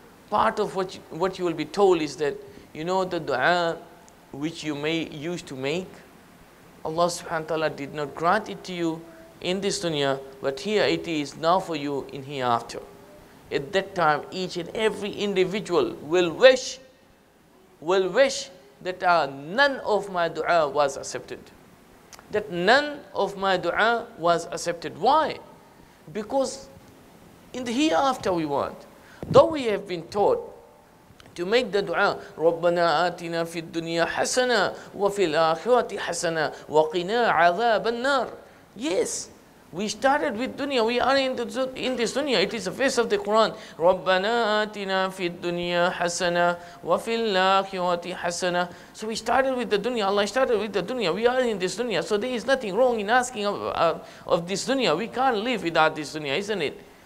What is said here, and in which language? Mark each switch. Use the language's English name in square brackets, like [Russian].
[English] Part of what you will be told is that, you know, the dua which you may used to make, Allah subhanahu wa ta'ala did not grant it to you in this dunya, but here it is now for you in hereafter. At that time, each and every individual will wish that none of my dua was accepted. That none of my dua was accepted. Why? Because in the hereafter we want. Though we have been taught to make the dua, [Arabic] رَبَّنَا آتِنَا فِي الدُّنْيَا حَسَنًا وَفِي الْآخِرَةِ حَسَنًا وَقِنَا عَذَابَ النَّارِ. [English] Yes, we started with dunya. We are in this dunya. It is a verse of the Quran. [Arabic] رَبَّنَا آتِنَا فِي الدُّنْيا حَسَنًا وَفِي الْآخِرَةِ حَسَنًا. [English] So we started with the dunya. Allah started with the dunya. We are in this dunya. So there is nothing wrong in asking of this dunya. We can't live without this dunya, isn't it?